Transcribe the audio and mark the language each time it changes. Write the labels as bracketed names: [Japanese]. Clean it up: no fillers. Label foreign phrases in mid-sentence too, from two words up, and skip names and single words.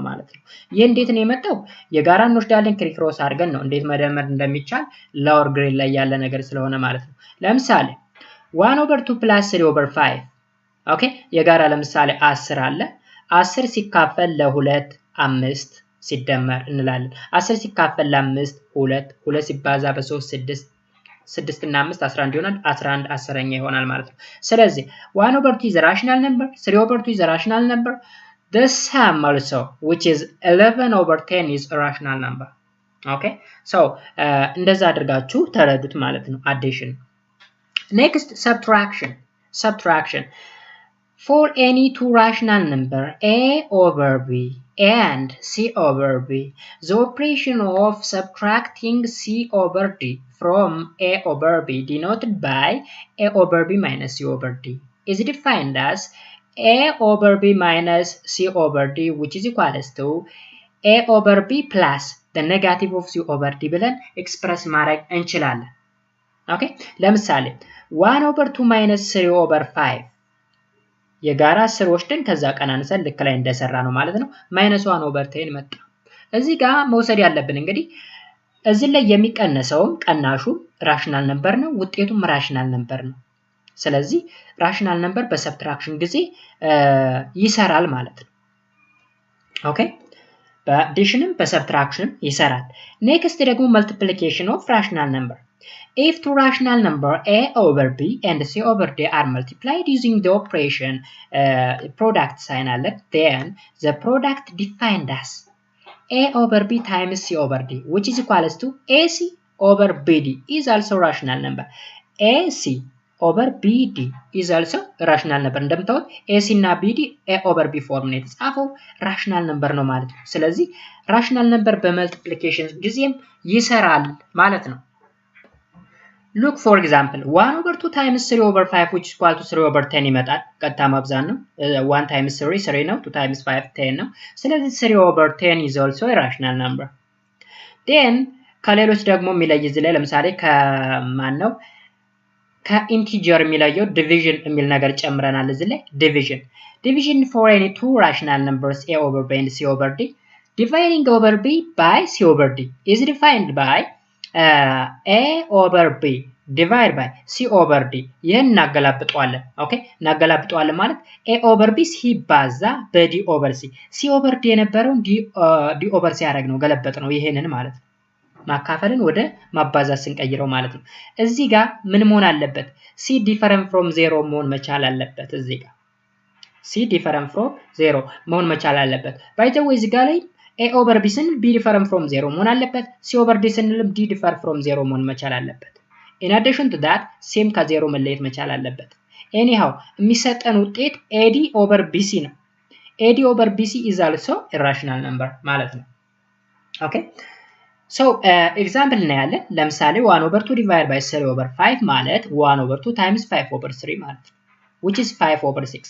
[Amharic] ማለት ነው ይሄ እንዴት ነው የመጣው የጋራ እንወስዳለን ክሪክሮስ አድርገን ነው እንዴት መደመር እንደሚቻል [English] lower grade [Amharic] ላይ ያለ ነገር ስለሆነ ማለት ነው ለምሳሌ [English] 1 over 2 plus 3 over 5 [Amharic] ኦኬ የጋራ ለምሳሌ 10 አለ 10 ሲካፈል ለ2 5 ሲደመር እንላለን 10 ሲካፈል ለ5 2 2 ሲባዛ በ3 6 እና 5 11 ይሆናል 11 10ኛ ይሆናል ማለት ነው ስለዚህ [English] 1 over 2 is a rational number 3 over 2 is a rational number the sum also which is 11 over 10 is a rational number okay so [Amharic] እንደዛ አድርጋችሁ ተረዱት ማለት ነው [English] addition next subtraction for any two rational number a over b and c over b the operation of subtracting c over d from a over b denoted by a over b minus c over d is defined as a over b minus c over d which is equals to a over b plus the negative of c over d [Amharic] ብለን ኤክስፕረስ ማድረግ እንችላለን። ኦኬ ለምሳሌ [English] 1 over 2 minus 3 over 5 [Amharic] የጋራ 10 ወስደን ከዛ ቀናንሰን ልክ ላይ እንደሰራ ነው ማለት ነው [English] minus 1 over 10 [Amharic] መጣ። እዚህ ጋር መውሰድ ያለብን እንግዲህ እዚህ ላይ የሚቀነሰውም ቀናሹ [English] rational number [Amharic] ነው ውጤቱም [English] rational number [Amharic] ነው። ስለዚህ ራሽናል ነምበር በሰብትራክሽን ጊዜ ይሰራል ማለት ነው። ኦኬ በአዲሽንም በሰብትራክሽንም ይሰራል። ኔክስት ደግሞ [English] multiplication of rational number. If two rational number a over b and c over d are multiplied using the operation product sign alet, then the product defined as a over b times c over d which is equals to ac over bd is also rational number. ac over bd is also rational number. [Amharic] እንደምታውቁት ac እና bd [English] a over b [Amharic] ፎርም ነው የተጻፈው [English] rational number [Amharic] ነው ማለት ነው። ስለዚህ [English] rational number [Amharic] በመልቲፕሊኬሽን ጊዜም ይሰራል ማለት ነው። [English] Look for example 1 over 2 times 3 over 5 which is equal to 3 over 10 [Amharic] ይመጣል። ቀጥታ ማብዛት ነው። [English] 1 times 3 3 [Amharic] ነው [English] 2 times 5 10 [Amharic] ነው። ስለዚህ [English] 3 over 10 is also a rational number. [Amharic] Then ከሌሎች ደግሞ የሚለይ እዚህ ላይ ለምሳሌ ከማን ነው ከኢንቲጀር የሚለየው ዲቪዥን የሚል ነገር ጨምረናል እዚህ ላይ [English] division for any two rational numbers a over b and c over d. Dividing over b by c over d [Amharic] is defined by [English] a over b [Amharic] divided by c over d ይሄን እናገላብጠዋለን። ኦኬ እናገላብጠዋለን ማለት a over b ሲባዛ በ [English] d over c c over d [Amharic] የነበረውን [English] d over c [Amharic] ያደረግ ነው ገለበጥ ነው ይሄንን ማለት ነው። ማካፈልን ወደ ማባዛት ስንቀይረው ማለት ነው። እዚህ ጋር ምን መሆን አለበት? [English] c different from 0 [Amharic] መሆን መቻል አለበት። እዚህ ጋር [English] c different from 0 [Amharic] መሆን መቻል አለበት። [English] by the way [Amharic] እዚህ ጋር ላይ [English] a over [Amharic] b ስንል [English] b different from 0 [Amharic] መሆን አለበት። [English] c over d [Amharic] ስንልም [English] d different from 0 [Amharic] መሆን መቻል አለበት። [English] in addition to that same [Amharic] ከ0 መለየት መቻል አለበት። anyhow የሚሰጠን ውጤት [English] ad over bc [Amharic] ነው። [English] ad over bc is also a rational number [Amharic] ማለት ነው። ኦኬ So example እናያለን። ለምሳሌ [English] 1 over 2 divided by 3 over 5 [Amharic] ማለት [English] 1 over 2 times 5 over 3 [Amharic] ማለት [English] which is 5 over 6.